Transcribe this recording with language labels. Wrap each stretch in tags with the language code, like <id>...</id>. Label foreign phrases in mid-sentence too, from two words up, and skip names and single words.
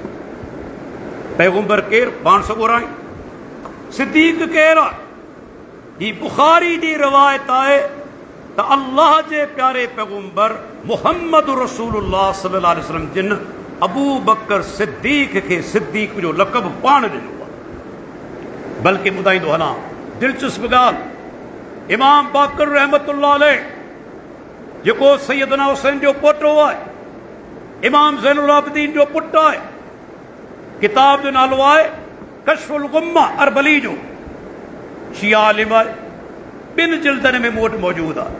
<sd>पैगम्बर केरु? पाण सॻोराई। सिद्दीक़ केरु आहे? ही बुखारी जी रिवायत आहे त अल्लाह जे प्यारे पैगम्बर मुहम्मद रसूलुल्लाह</sd> <ar>صلى الله عليه وسلم</ar> <sd>जिन अबू बकर सिद्दीक़ खे सिद्दीक़ जो लक़ब पाण ॾिनो आहे। बल्कि ॿुधाईंदो हलां दिलचस्प ॻाल्हि, इमाम बाकर</sd> <ar>رحمة الله عليه</ar> <sd>जेको सैयदना हुसैन जो पोटो आहे, इमाम ज़ैनुल आबिदीन जो पुटु आहे, किताब जो नालो आहे कश्फुल गुम्मा अरबली जो, शिया आलिम आहे, 2 जिल्दनि में मूं वटि मौजूदु आहे।</sd>